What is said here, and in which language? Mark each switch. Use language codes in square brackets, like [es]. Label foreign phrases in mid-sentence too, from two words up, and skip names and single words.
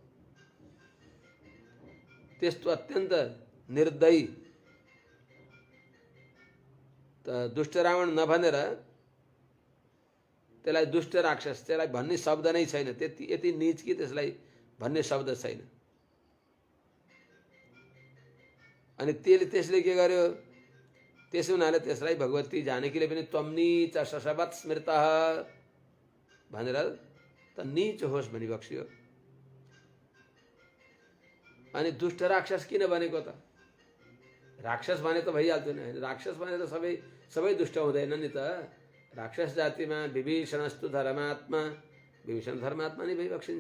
[ne] त्यस्तो अत्यन्त निर्दयी त दुष्ट रावण नभनेर त्यसलाई दुष्ट राक्षस त्यसलाई भन्ने शब्द नै छैन, त्यति यति नीच कि त्यसलाई भन्ने शब्द छैन। अनि त्यसले के गर्यो, त्यसो हुनाले त्यसलाई भगवती जानकीले पनि [sa] त्वम्नी च शशवत स्मृतः [ne] भनेर त नीच होस् भनी बक्सियो। अनि दुष्ट राक्षस किन बनेको त? राक्षस भने त भइहाल्थ्यो नि, राक्षस भने त सबै दुष्ट हुँदैन नि त। राक्षस जातिमा [sa] विभीषणस्तु धर्मात्मा, [ne] विभीषण धर्मात्मा नै भइबक्सिन्छ।